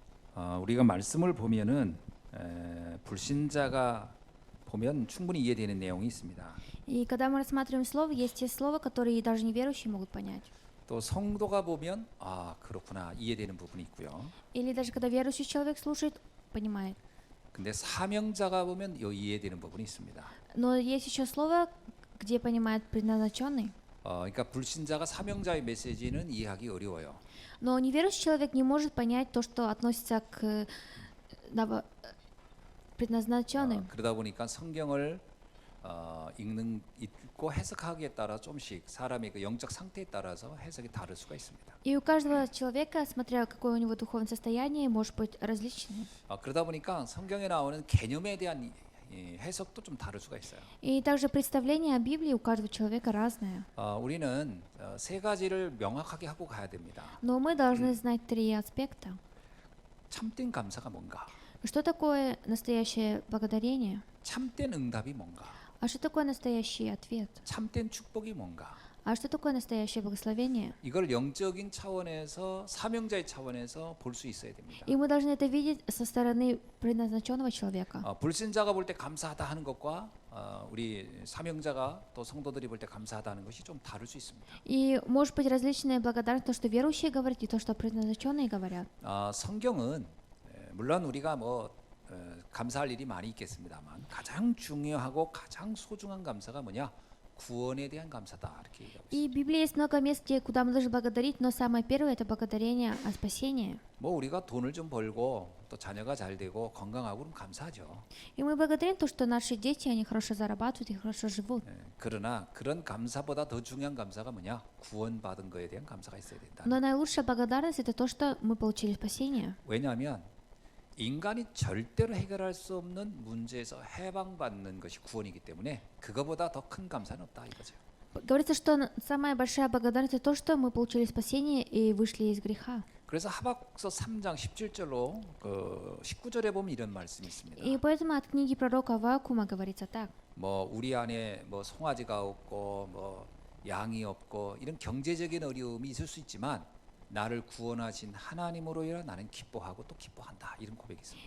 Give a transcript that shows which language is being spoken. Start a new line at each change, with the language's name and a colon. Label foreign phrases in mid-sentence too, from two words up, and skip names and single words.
Korean: 우리가 말씀을 보면은 불신자가 보면 충분히 이해되는 내용이 있습니다.
Russian: И когда мы рассматриваем слово, есть те слова, которые даже неверующие могут понять.
Korean: 또 성도가 보면 그렇구나 이해되는 부분이 있고요.
Russian: Или даже когда верующий человек слушает, понимает.
Korean: 근데 사명자가 보면 이해되는 부분이 있습니다.
Russian: Но есть еще слово, где понимает предназначенный.
Korean: 그러니까 불신자가 사명자의 메시지는 이해하기 어려워요.
Russian: Но неверующий человек не может понять то, что относится к предназначенным.
Korean: 그러다 보니까 성경을 읽고 해석하기에 따라 좀씩 사람의 그 영적 상태에 따라서 해석이 다를 수가 있습니다.
Russian: И у каждого человека, смотря какое у него духовное состояние, может быть различным.
Korean: 그러다 보니까 성경에 나오는 개념에 대한 해석도 좀 다를 수가 있어요.
Russian: И также представление о Библии у каждого человека разное.
Korean: 우리는 세 가지를 명확하게 하고 가야 됩니다.
Russian: Но мы должны знать три аспекта.
Korean: 참된 감사가 뭔가?
Russian: Что такое настоящее благодарение?
Korean: 참된 응답이 뭔가?
Russian: А что такое настоящий ответ?
Korean: 참된 축복이 뭔가?
Russian: А что такое настоящее благословение?
Korean: 이걸 영적인 차원에서 사명자의 차원에서 볼 수 있어야 됩니다.
Russian: И мы должны это видеть со стороны предназначенного человека.
Korean: 불신자가 볼 때 감사하다 하는 것과 우리 사명자가 또 성도들이 볼 때 감사하다 하는 것이 좀 다를 수 있습니다.
Russian: И может быть различная благодарность, то, что верующие говорят, и то, что предназначенные говорят.
Korean: 성경은 물론 우리가 감사할 일이 많이 있겠습니다만 가장 중요하고 가장 소중한 감사가 뭐냐? 구원에 대한 감사다 이렇게 얘기하고
Russian: И в Библии есть много мест, куда мы должны благодарить, но самое первое это благодарение о спасении.
Korean: 우리가 돈을 좀 벌고 또 자녀가 잘 되고 건강하고 그럼 감사하죠.
Russian: И мы благодарим то, что наши дети они хорошо зарабатывают и хорошо живут.
Korean: 그러나 그런 감사보다 더 중요한 감사가 뭐냐? 구원받은 거에 대한 감사가 있어야 된다.
Russian: Но наилучшая благодарность это то, что мы получили спасение.
Korean: 왜냐하면 인간이 절대로 해결할 수 없는 문제에서 해방받는 것이 구원이기 때문에 그거보다 더 큰 감사는 없다 이거죠.
Russian: Говорится, что самая большая благодарность это то, что мы получили спасение и вышли из греха.
Korean: 그래서 하박국서 3장 17절로 19절에 보면 이런 말씀이 있습니다.
Russian: И поэтому от книги пророка Аввакума говорится так.
Korean: 우리 안에 송아지가 없고 양이 없고 이런 경제적인 어려움이 있을 수 있지만 나를 구원하신 하나님으로야 나는 기뻐하고 또 기뻐한다 이런 고백이 있습니다.